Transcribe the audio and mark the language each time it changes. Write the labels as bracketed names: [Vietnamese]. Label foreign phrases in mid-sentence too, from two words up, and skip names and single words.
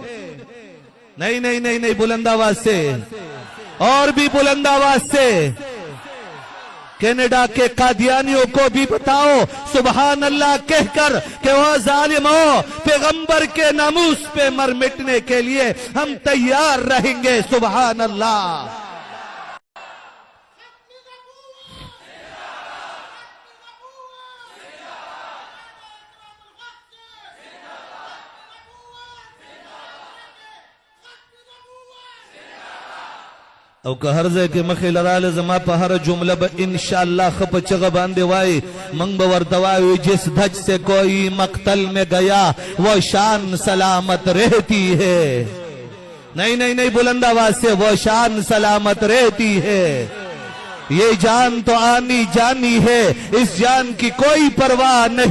[Urdu] نہیں بلند آواز سے اور بھی بلند آواز سے کینیڈا کے قادیانیوں کو بھی بتاؤ سبحان اللہ کہہ کر کہ وہ ظالموں پیغمبر کے ناموس پہ مر مٹنے کے لیے ہم تیار رہیں گے سبحان اللہ [Pashto] او که هر ځای کې مخې لراله زما په هر جمله به انشاءاللہ خپ چغه باندې وای منګ به ورته وایو [Urdu] جس دھج سے کوئی مقتل میں گیا وہ شان سلامت رہتی ہے نہیں بلند آواز سے وہ شان سلامت رہتی ہے یہ جان تو آنی جانی ہے اس جان کی کوئی پرواہ